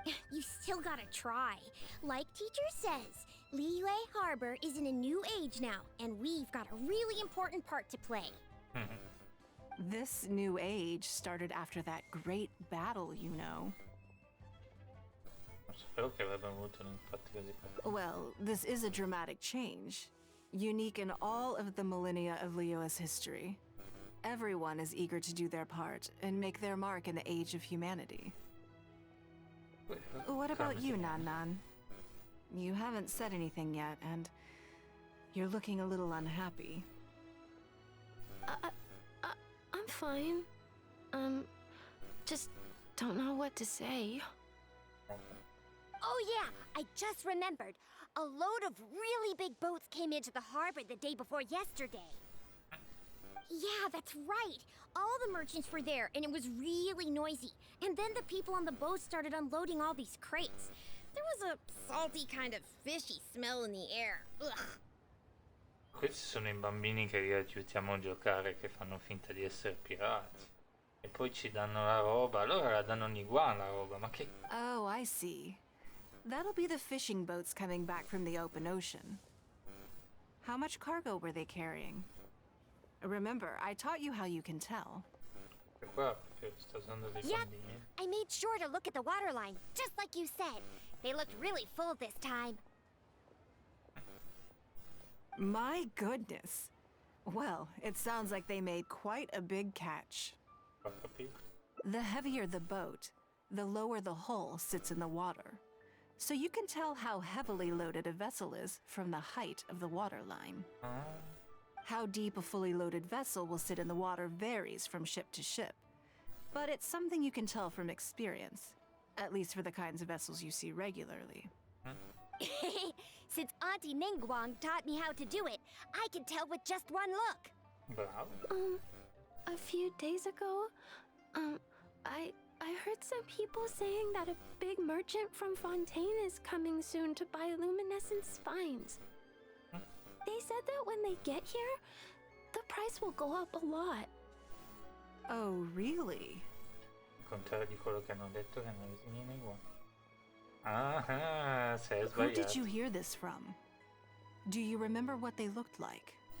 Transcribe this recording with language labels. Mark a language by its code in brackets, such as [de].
[en] You still gotta try. Like teacher says, Liyue Harbor is in a new age now, and we've got a really important part to play. This new age started after that great battle, you know. [it] Spero che avrebbe avuto un impatto così profondo. [en] Well, this is a dramatic change, unique in all of the millennia of Liyue's history. Everyone is eager to do their part and make their mark in the age of humanity. What about you, Nan? You haven't said anything yet, and you're looking a little unhappy. I'm fine. Just don't know what to say. Oh yeah, I just remembered. A load of really big boats came into the harbor the day before yesterday. Yeah, that's right. All the merchants were there, and it was really noisy. And then the people on the boat started unloading all these crates. There was a salty kind of fishy smell in the air. Ugh. [it] Questi sono i bambini che riaiutiamo a giocare, che fanno finta di essere pirati. E poi ci danno la roba, allora la danno Niguan la roba, ma che... [en] Oh, I see. That'll be the fishing boats coming back from the open ocean. How much cargo were they carrying? Remember, I taught you how you can tell. [it] Qua sta usando dei bambini. [en] I made sure to look at the waterline, just like you said. They looked really full this time. My goodness. Well, it sounds like they made quite a big catch. The heavier the boat, the lower the hull sits in the water. So you can tell how heavily loaded a vessel is from the height of the waterline. How deep a fully loaded vessel will sit in the water varies from ship to ship. But it's something you can tell from experience, at least for the kinds of vessels you see regularly. Since Auntie Ningguang taught me how to do it, I can tell with just one look. Bravo. A few days ago, I heard some people saying that a big merchant from Fontaine is coming soon to buy luminescent spines. They said that when they get here, the price will go up a lot. Oh, really? [it] Al contrario di quello che hanno detto che non è Niguan. Ah, sei sbagliato. [en] Who did you hear this from? Do you remember what they looked like?